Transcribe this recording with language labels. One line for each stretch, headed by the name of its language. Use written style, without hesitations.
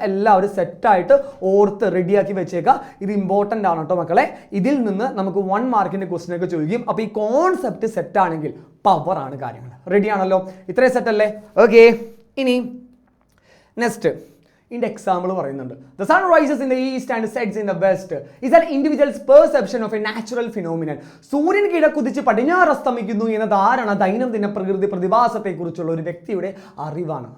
Malayalam: എല്ലാവരും സെറ്റായിട്ട് ഓർത്ത് റെഡിയാക്കി വെച്ചേക്കുക. ഇത് ഇമ്പോർട്ടൻ്റ് ആണ് കേട്ടോ മക്കളെ. ഇതിൽ നിന്ന് നമുക്ക് 1 മാർക്കിന്റെ ക്വസ്റ്റ്യൻ ഒക്കെ ചോദിക്കും. അപ്പോൾ ഈ കോൺസെപ്റ്റ് സെറ്റ് ആണെങ്കിൽ പവർ ആണ് കാര്യങ്ങൾ. റെഡി ആണല്ലോ? ഇത്രയും സെറ്റ് അല്ലേ? ഓക്കെ, ഇനി നെക്സ്റ്റ് ഇതിന്റെ എക്സാമ്പിൾ പറയുന്നുണ്ട്.
English: The sun rises in the east and sets in the west is an individual's perception of a natural phenomenon.
Malayalam: സൂര്യൻ കിഴക്കുതിച്ച് പടിഞ്ഞാറ് അസ്തമിക്കുന്നു എന്ന ധാരണ ദൈനംദിന പ്രകൃതി പ്രതിഭാസത്തെക്കുറിച്ചുള്ള ഒരു വ്യക്തിയുടെ അറിവാണ്.